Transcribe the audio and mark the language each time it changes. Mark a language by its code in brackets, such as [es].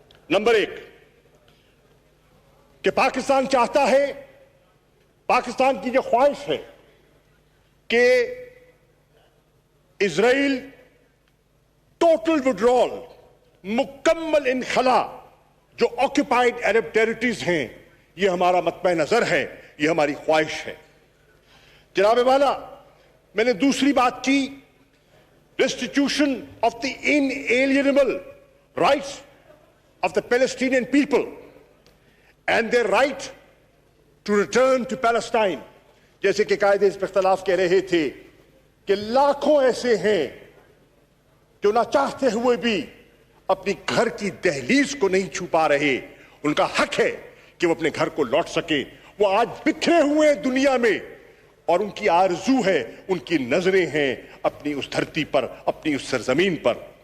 [ur] Number 1 کہ پاکستان چاہتا ہے، پاکستان کی یہ خواہش ہے کہ اسرائیل ٹوٹل وڈرال، مکمل انخلا جو آکوپائڈ عرب ٹیریٹریز ہیں، یہ ہمارا مطمع نظر ہے، یہ ہماری خواہش ہے. جناب والا، میں نے دوسری بات کی [en] restitution of the inalienable rights of the Palestinian people and their right to return to Palestine. [ur] جیسے کہ قائد حزب اختلاف کہہ رہے تھے کہ لاکھوں ایسے ہیں جو نہ چاہتے ہوئے بھی اپنی گھر کی دہلیز کو نہیں چھو پا رہے. ان کا حق ہے کہ وہ اپنے گھر کو لوٹ سکیں. وہ آج بکھرے ہوئے ہیں دنیا میں اور ان کی آرزو ہے، ان کی نظریں ہیں اپنی اس دھرتی پر، اپنی اس سرزمین پر.